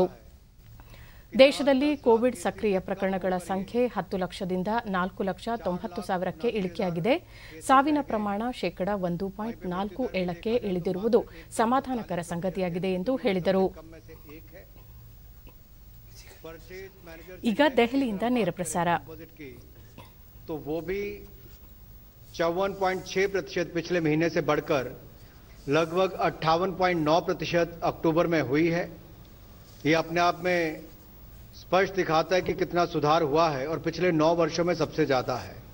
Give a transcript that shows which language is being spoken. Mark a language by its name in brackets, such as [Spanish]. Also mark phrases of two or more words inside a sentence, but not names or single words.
[Kannada] ದೇಶದಲ್ಲಿ ಕೋವಿಡ್ ಸಕ್ರಿಯ ಪ್ರಕರಣಗಳ ಸಂಖ್ಯೆ 10 ಲಕ್ಷದಿಂದ 4,90,000ಕ್ಕೆ ಇಳಿಕೆಯಾಗಿದೆ. ಸಾವಿನ ಪ್ರಮಾಣ ಶೇಕಡಾ 1.47ಕ್ಕೆ ಇಳಿದಿರುವುದು ಸಮಾಧಾನಕರ ಸಂಗತಿಯಾಗಿದೆ ಎಂದು ಹೇಳಿದರು. ಈಗ ದೆಹಲಿಯಿಂದ ನೇರ ಪ್ರಸಾರ. [Hindi] तो वो भी 54.6% पिछले महीने से बढ़कर लगभग 58.9% अक्टूबर में हुई है. ये अपने आप में स्पष्ट दिखाता है कि कितना सुधार हुआ है और पिछले 9 वर्षों में सबसे ज्यादा है.